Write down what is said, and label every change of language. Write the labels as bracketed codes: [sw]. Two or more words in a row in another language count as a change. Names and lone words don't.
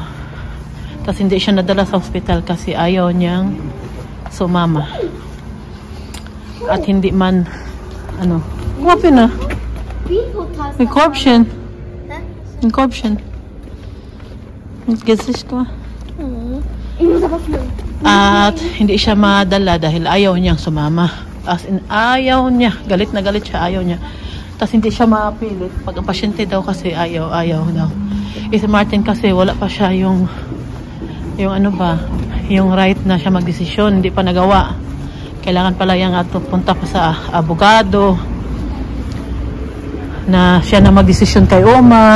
[tl] Tapos hindi siya nadala sa hospital kasi ayaw niyang sumama. At hindi man, kumapi na. May corruption. May corruption. May Gesicht ko. [de] Ich muss aber fliegen. [tl] At hindi siya madala dahil ayaw niyang sumama. As in, ayaw niya. Galit na galit siya, ayaw niya. Tapos hindi siya mapilit. Pag ang pasyente daw kasi ayaw daw. Si Martin kasi wala pa siya yung yung right na siya magdesisyon. Hindi pa nagawa. Kailangan pala yung punta pa sa abogado na siya na magdesisyon kay Oma.